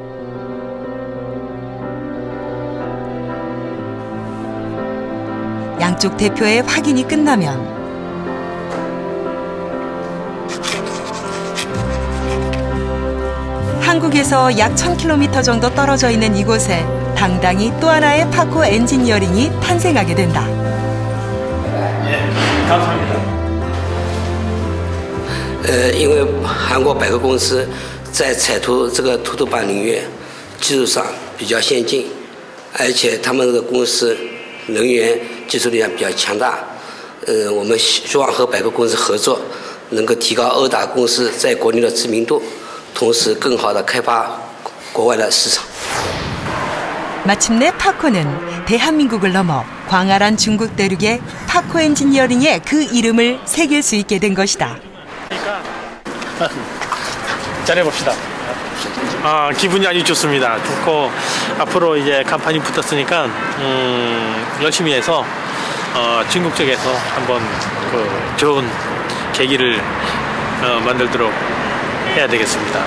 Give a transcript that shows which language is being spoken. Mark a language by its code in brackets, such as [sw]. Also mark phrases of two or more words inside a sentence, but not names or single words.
[ko] 양쪽 대표의 확인이 끝나면 한국에서 약 1000km 정도 떨어져 있는 이곳에 당당히 또 하나의 파코 엔지니어링이 탄생하게 된다. 감사합니다. [zh] 因为韩国百货公司在彩图这个图板领域技术上比较先进，而且他们的公司人员技术力量比较强大。我们希望和百货公司合作，能够提高欧达公司在国内的知名度，同时更好地开发国外的市场。 [ko] 마침내 파코는 대한민국을 넘어 광활한 중국 대륙에 파코 엔지니어링의 그 이름을 새길 수 있게 된 것이다. 잘해봅시다. 기분이 아주 좋습니다. 좋고 앞으로 이제 간판이 붙었으니까 열심히 해서 중국 쪽에서 한번 그 좋은 계기를 만들도록 해야 되겠습니다.